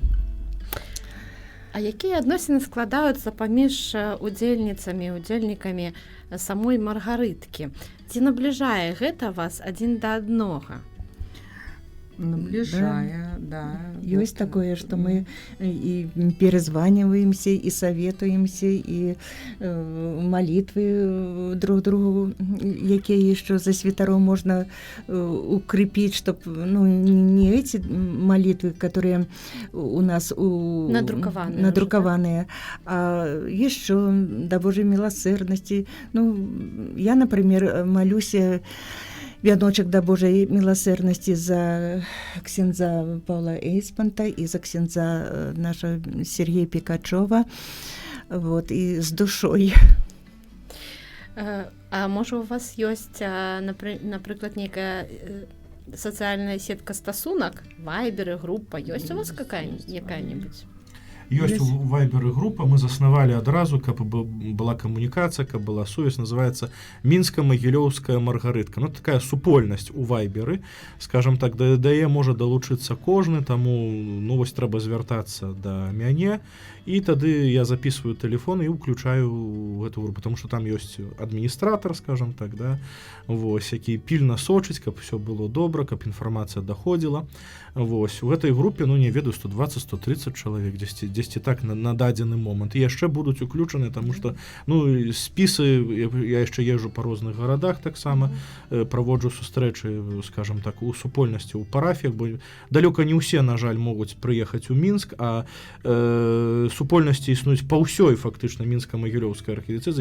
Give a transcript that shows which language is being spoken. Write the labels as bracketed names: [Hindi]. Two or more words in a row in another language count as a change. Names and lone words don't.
[Belarusian] А якія адносіны складаюцца паміж удзельнікамі самой маргарыткі? Ці набліжае гэта вас адзін да аднога? Наближая, да. Ёсць такое, што мы і перазваніваемся, і саветуемся, і малітвы друг другу, якія яшчэ за святароў можна укрепіць, [Russian] чтоб, ну, не эти молитвы, которые у нас надрукаваныя, [Belarusian] а яшчэ да Божай милосердности. [Russian] Ну, я, например, молюся вяночек [Belarusian] да Божай милосердности [Russian] за ксяндза Павла Эйспанта и за ксяндза наша Сергея Пикачева, вот, и с душой. [Belarusian] А можа у вас ёсць, напрыклад, нейкая сацыяльная сетка стасунак, вайберы, группа, ёсць у вас якая-нибудь? Ёсць у вайберы група, мы заснавалі адразу, каб была камунікацыя, каб была сувязь, называецца Мінска-Магілёўская Маргарытка. Ну, такая супольнасць у вайберы, скажем так, да яе можа далучыцца кожны, таму ну, вось трэба звяртацца да мяне, і тады [Russian] я записываю телефон [Belarusian] і ўключаю гэту групу, [Russian] потому что [Belarusian] там ёсць адміністратор, скажем так, да, вось, які пільна сочыць, каб все было добра, каб інфармацыя даходзіла. Вось, у гэтай групе, ну, не ведаю, 120-130 чалавек, дзесьці так на дадзены момант. І яшчэ будуць уключаны, таму што, ну, спісы, я яшчэ езжу па розных гарадах таксама, праводжу сустрэчы, скажем так, у супольнасці, у парафіях, бо далёка не ўсе, на жаль, могуць прыехаць у Мінск, а супольнасці існуюць па ўсёй фактычна Мінска-Магілёўскай архідыцэзіі.